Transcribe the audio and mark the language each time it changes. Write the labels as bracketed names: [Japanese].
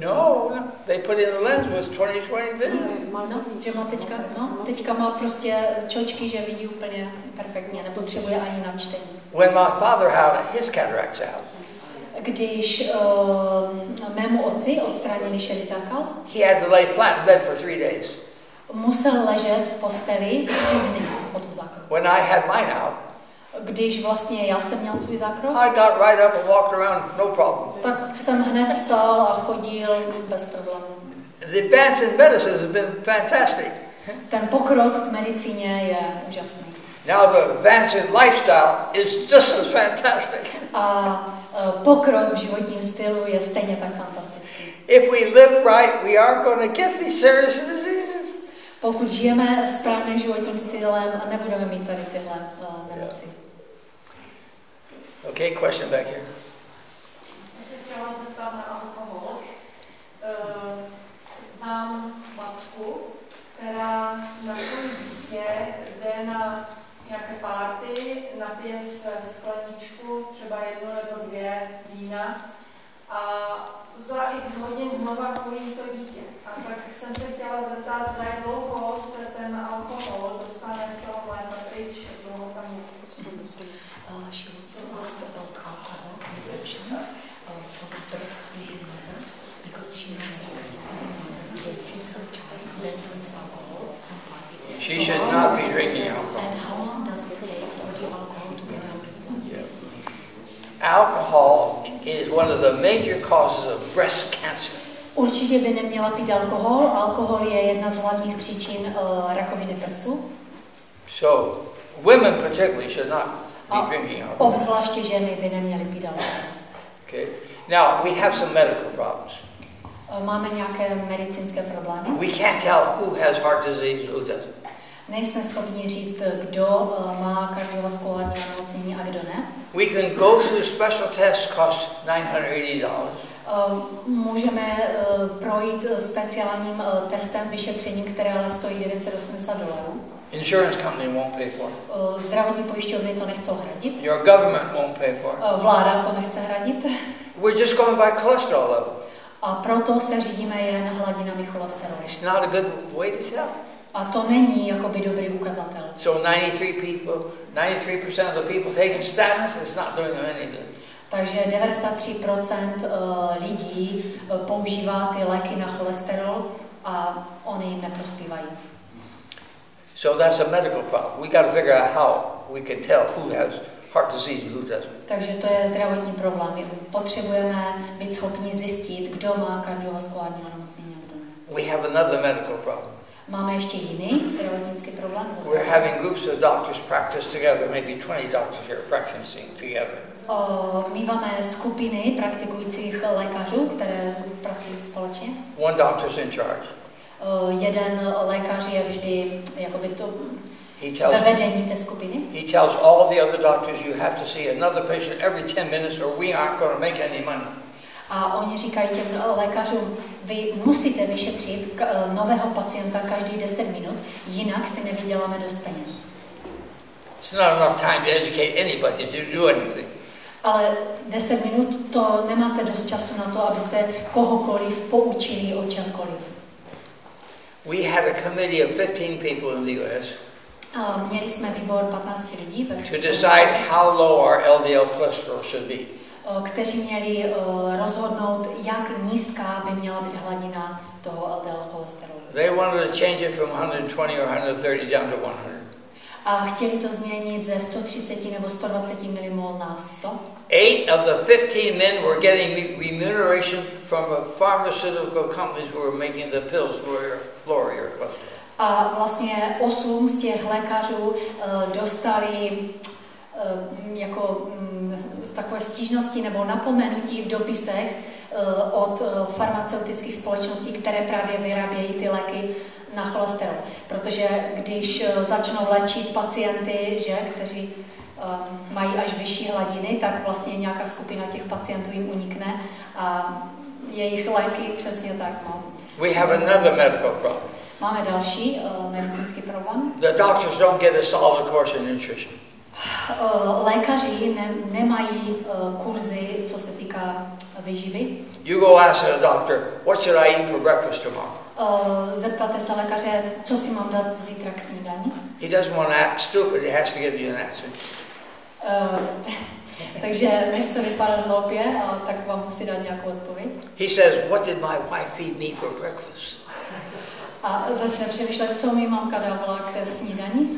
[English] No, they put in a lens with 20/20 vision. [Czech] No, že má teďka má prostě čočky, že vidí úplně perfektně, nepotřebuje ani na čtení. [English] When my father had his cataracts out, [Czech] když mému otci odstranili šedý zákal, [English] he had to lay flat in bed for 3 days. [Czech] Musel ležet v posteli 3 dny po tom zákroku. [English] When I had mine out, [Czech] když vlastně já jsem měl svůj zákrok, [English] I got right up and walked around, no problem. [Czech] Tak jsem hned vstal a chodil bez problémů. [English] The advance in medicine has been fantastic. [Czech] Ten pokrok v medicíně je úžasný. [English] Now the advance in lifestyle is just as fantastic. [Czech] A pokrok v životním stylu je stejně tak fantastický. [English] If we live right, we are going to get these serious diseases. [Czech] Pokud žijeme správným životním stylem, nebudeme mít tady tyhle nemoci. [English] Okay, question back here. [Czech] Jsem se chtěla zeptat na alkohol. Znám matku, která na svůj dítě jde na nějaké party, napije se skleničku, třeba 1 nebo 2 pije vína a za x hodin znova pojí to dítě. A tak jsem se chtěla zeptat, za jak dlouho se ten alkohol dostane z toho mléka pryč, jak dlouho tam je. [English] She also asked about alcohol consumption for the breastfeeding mothers because she knows that breastfeeding mothers will feed her child then drinks alcohol at some party. She should not be drinking alcohol. And how long does it take for the alcohol to get out of the body? Yeah. Alcohol is one of the major causes of breast cancer. [Czech] Určitě by neměla pít alkohol. Alkohol je jedna z hlavních příčin rakoviny prsu. [English] So, women particularly should not be drinking alcohol. [Czech] Obzvláště ženy by neměly pít alkohol. [English] Okay. Now, we have some medical problems. [Czech] Máme nějaké medicínské problémy. [English] We can't tell who has heart disease and who doesn't. [Czech] Nejsme schopni říct, kdo má kardiovaskulární onemocnění a kdo ne. [English] We can go through special tests, cost $980. [Czech] Můžeme projít speciálním testem, vyšetřením, které ale stojí $980. [English] Insurance company won't pay for it. [Czech] Zdravotní pojišťovny to nechcou hradit. [English] Your government won't pay for it. [Czech] Vláda to nechce hradit. [English] We're just going by cholesterol level. [Czech] A proto se řídíme jen hladinami cholesterolu. [English] It's not a good way to tell. [Czech] A to není jakoby dobrý ukazatel. [English] So 93% of the people taking statins, it's not doing them any good. [Czech] Takže 93% lidí používá ty léky na cholesterol a oni jim neprospívají. [English] So that's a medical problem. We got to figure out how we can tell who has heart disease and who doesn't. [Czech] Takže to je zdravotní problém. Potřebujeme být schopni zjistit, kdo má kardiovaskulární onemocnění a kdo ne. [English] We have another medical problem. [Czech] Máme ještě jiný zdravotnický problém. [English] We're having groups of doctors practice together, maybe 20 doctors here practicing together. [Czech] Míváme skupiny praktikujících lékařů, které pracují společně. [English] One doctor's in charge. [Czech] Jeden lékař je vždy jakoby to ve vedení té skupiny. [English] He tells all the other doctors you have to see another patient every 10 minutes or we aren't going to make any money. [Czech] A oni říkají těm lékařům, vy musíte vyšetřit nového pacienta každý 10 minut, jinak si nevyděláme dost peněz. [English] It's not enough time to educate anybody to do anything. [Czech] Ale 10 minut to nemáte dost času na to, abyste kohokoliv poučili o čemkoliv. [English] We had a committee of 15 people in the US. [Czech] Měli jsme výbor 15 lidí [English] to decide how low our LDL cholesterol should be. [Czech] Kteří měli rozhodnout, jak nízká by měla být hladina toho LDL cholesterolu. [English] They wanted to change it from 120 or 130 down to 100. [Czech] A chtěli to změnit ze 130 nebo 120 mmol na 100. [English] 8 of the 15 men were getting remuneration from a pharmaceutical companies who were making the pills for your cholesterol. [Czech] A vlastně 8 z těch lékařů dostali jako takové stížnosti nebo napomenutí v dopisech od farmaceutických společností, které právě vyrábějí ty léky na cholesterol. Protože když začnou léčit pacienty, kteří mají až vyšší hladiny, tak vlastně nějaká skupina těch pacientů jim unikne a jejich léky přesně tak. No. [English] We have another medical problem. [Czech] Máme další medicínský problém. [English] The doctors don't get a solid course in nutrition. [Czech] Lékaři nemají kurzy, co se týká výživy. [English] You go ask a doctor, what should I eat for breakfast tomorrow? [Czech] Zeptáte se lékaře, co si mám dát zítra k snídani? [English] He doesn't want to act stupid, he has to give you an answer. [Czech] Takže nechce vypadat hloupě, tak vám musí dát nějakou odpověď. [English] He says, what did my wife feed me for breakfast? [Czech] A začne přemýšlet, co mi mamka dávala k snídani.